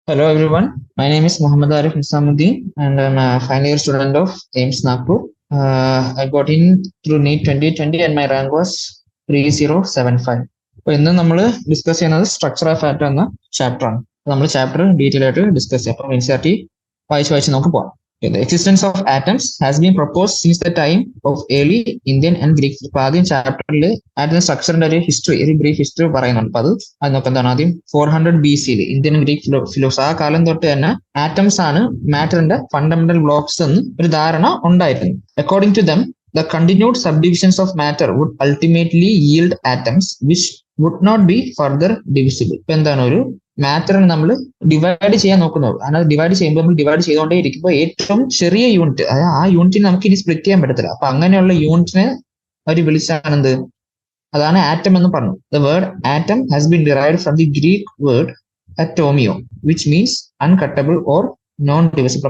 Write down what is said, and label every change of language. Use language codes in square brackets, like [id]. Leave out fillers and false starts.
[en] Hello everyone, my name is Muhammad Arif Nisamuddin and I'm a final year student of AIMS Nagpur. I got in through NEET 2020 and my rank was 3075. [ml] അപ്പോൾ ഇന്ന് നമ്മൾ discuss ചെയ്യുന്നത് structure of atom എന്ന chapter ആണ്. നമ്മൾ chapter detail ആയിട്ട് discuss ചെയ്യാം. അപ്പോൾ NCERT വായിച്ച് നമുക്ക് പോകാം. [en] The existence of atoms has been proposed since the time of early Indian and Greek. [ml] ഇപ്പൊ ആദ്യം ചാപ്റ്ററിൽ ആറ്റം സ്ട്രക്ചറിന്റെ ഒരു ഹിസ്റ്ററി, ഒരു ബ്രീഫ് ഹിസ്റ്ററി പറയുന്നുണ്ട്. അപ്പൊ അത് നോക്കാം. എന്താണ് ആദ്യം 400 BC ഇന്ത്യൻ ഗ്രീക്ക് ഫിലോസഫി ആ കാലം തൊട്ട് തന്നെ ആറ്റംസ് ആണ് മാറ്ററിന്റെ ഫണ്ടമെന്റൽ ബ്ലോക്സ് എന്ന് ഒരു ധാരണ ഉണ്ടായിട്ടുണ്ട്. [en] According to them the continued subdivisions of matter would ultimately yield atoms which would not be further divisible. [ml] ഇപ്പൊ എന്താണ് ഒരു മാറ്ററിനെ നമ്മൾ ഡിവൈഡ് ചെയ്യാൻ നോക്കുന്നത്. അതായത് ഡിവൈഡ് ചെയ്യുമ്പോൾ നമ്മൾ ഡിവൈഡ് ചെയ്തുകൊണ്ടേ ഇരിക്കുമ്പോൾ ഏറ്റവും ചെറിയ യൂണിറ്റ്, അതായത് ആ യൂണിറ്റിനെ നമുക്ക് ഇനി സ്പ്ലിറ്റ് ചെയ്യാൻ പറ്റത്തില്ല. അപ്പൊ അങ്ങനെയുള്ള യൂണിറ്റിനെ അവർ വിളിച്ചാണ് എന്ത്, അതാണ് ആറ്റം എന്ന് പറഞ്ഞു. [en] The word atom has been derived from the Greek word അറ്റോമിയോ which means uncuttable or non divisible.